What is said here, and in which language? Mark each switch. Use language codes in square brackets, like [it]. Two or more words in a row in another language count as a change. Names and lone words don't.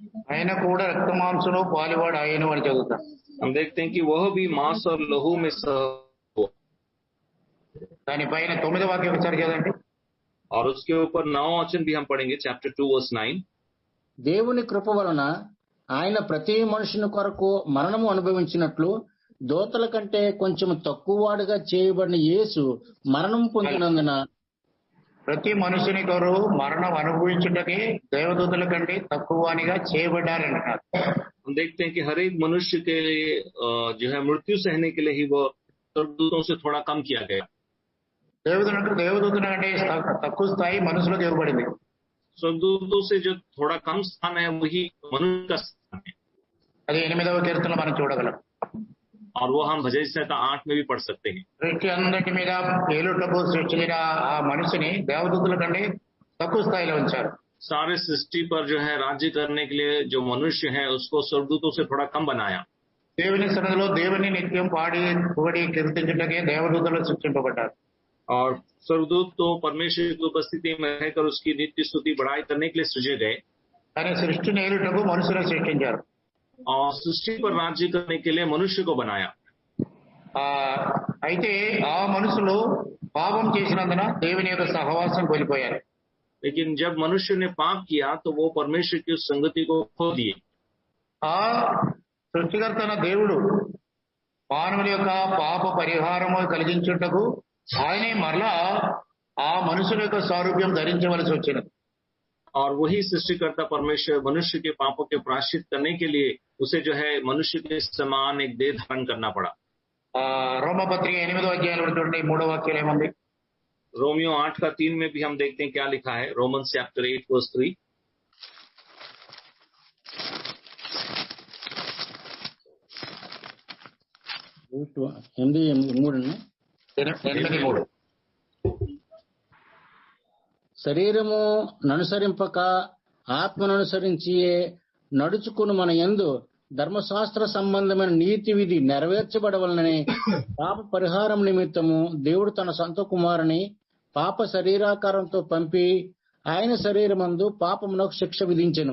[te] ఆయన కూడా రక్త మాంసంలో పాలువాడు ఆయను అని చదువుతాం. [hi] हम देखते हैं कि वह भी मांस और लहू में सह हुआ। [te] దానిపైన 9వ వాక్యం ఒకసారి చదవండి. [hi] और उसके ऊपर 9वां वचन भी हम पढ़ेंगे, चैप्टर 2 वर्स 9। [te] దేవుని కృప వలన ఆయన ప్రతి మనుషుని కొరకు మరణము అనుభవించినట్లు దోతల కంటే కొంచెం తక్కువవాడుగా చేయబడిన యేసు మరణం పొందినందున ప్రతి మనుషుని కొరకు మరణం అనుభవించుటకి దేవదూతల కంటే తక్కువనిగా చేయబడ్డారంటున్నారు. [hi] हम देखते हैं कि हर एक मनुष्य के लिए जो है मृत्यु सहने के लिए ही वो स्वर्गदूतों से थोड़ा कम किया गया। [te] దేవదూతల కంటే తక్కువ స్థాయి మనుషులకు ఇవ్వబడింది. [hi] स्वर्गदूतों से जो थोड़ा कम स्थान है वही मनुष्य का स्थान है। [te] అది 8వ కీర్తనలో మనం చూడగలం. [hi] और वो हम भजन संहिता 8 में भी पढ़ सकते हैं। [te] సృష్టి అందరి మీద ఏలుటకు సృష్టించిన ఆ మనిషిని దేవదూతల కంటే తక్కువ స్థాయిలో ఉంచారు. [hi] सारे सृष्टि पर जो है राज्य करने के लिए जो मनुष्य है उसको स्वर्गदूतों से थोड़ा कम बनाया। [te] దేవుని సన్నిధిలో దేవుని నిత్యం పాడి పొగడి కీర్తించుటకే దేవదూతలు సృష్టింపబడ్డారు. [hi] और स्वर्गदूत तो परमेश्वर की उपस्थिति में रहकर उसकी नित्य स्तुति बढ़ाई करने के लिए सृजे गए। [te] కానీ సృష్టిని ఏలుటకు మనుషులు సృష్టించారు. [hi] और सृष्टि पर राज्य करने के लिए मनुष्य को बनाया। [te] అయితే ఆ మనుషులు పాపం చేసినందున దేవుని యొక్క సహవాసం కోల్పోయారు. [hi] लेकिन जब मनुष्य ने पाप किया तो वो परमेश्वर की उस संगति को खो दिए। [te] ఆ సృష్టికర్త దేవుడు మానవుల యొక్క పాప పరిహారము కలిగించుటకు ఆయనే మరలా ఆ మనుషుల యొక్క స్వరూప్యం ధరించవలసి వచ్చినది. [hi] और वही सृष्टिकर्ता परमेश्वर मनुष्य के पापों के प्रायश्चित करने के लिए उसे जो है मनुष्य के समान एक देह धारण करना पड़ा। [te] రోమపత్రిక 8వ అధ్యాయంలో చూడండి 3వ వాక్యం ఏముంది. [hi] रोमियो 8:3 में भी हम देखते हैं क्या लिखा है। [en] Romans chapter 8 verse 3. [te] ఎనిమిది మూడుని 8:3 శరీరము ననుసరింపక ఆత్మననుసరించి నడుచుకుని మన యందు ధర్మశాస్త్ర సంబంధమైన నీతి విధి నెరవేర్చబడవలనని పాప పరిహారం నిమిత్తము దేవుడు తన సొంత కుమారుని పాప శరీరాకారంతో పంపి ఆయన శరీరమందు పాపమునకు శిక్ష విధించెను.